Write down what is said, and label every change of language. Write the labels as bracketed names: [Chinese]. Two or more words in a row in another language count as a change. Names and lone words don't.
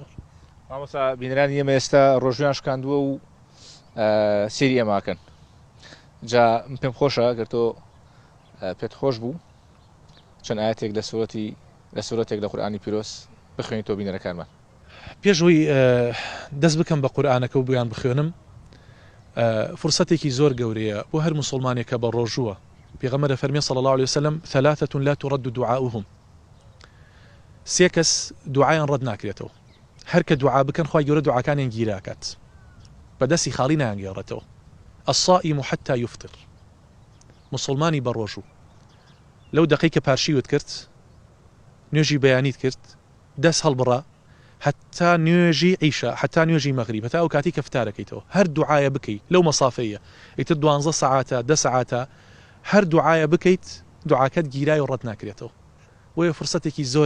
[Central Kurdish] مامۆستا بینەرانی ئێمە ئێستا ڕۆژویان شکاندووە و سێری ئەماکەن جا پێم خۆشە گەر تۆ پێت خۆش بوو چەند ئاەتێک لە سورەتێک لە قورئانی پیرۆز بخوێنی تۆ بینەرەکانمان. پێشووی دەست بکەم بە قورئانەکە و بۆیان بخوێنم فرسەتێکی زۆر گەورەیە بۆ هەر مسلمانێکە بە ڕۆژووە پێغەمبەر فەرمی [Arabic] صلی الله عليه وسلم [Central Kurdish] 3 [Arabic] لا ترد دعاؤهم [Central Kurdish] سێ کەس دوعایان ڕەت ناکرێتەوە هەر کە دوعا بکەن خوای گەورە دوعاکانیان گیراکات بەدەستی خاڵی نایانگێڕێتەوە [Arabic] الصائم حتى يفطر [Central Kurdish] مسلمانی بە ڕۆژوو لەو دقەی کە پارشیوت کرد نوێژی بەیانیت کرد دەست هەڵبڕا حتى نوێژی عیشا حتى نوێژی مەغریب هەتا ئەو کاتی کە فتارەکەیتەوە هەر دوعایە بکەیت لەو مەسافەیە ئیتر 12 ساعاتە 10 ساعاتە هەر دوعایە بکەیت دوعاکەت گیرای و ڕەت ناکرێتەوە بۆیە فرسەتێکی زۆر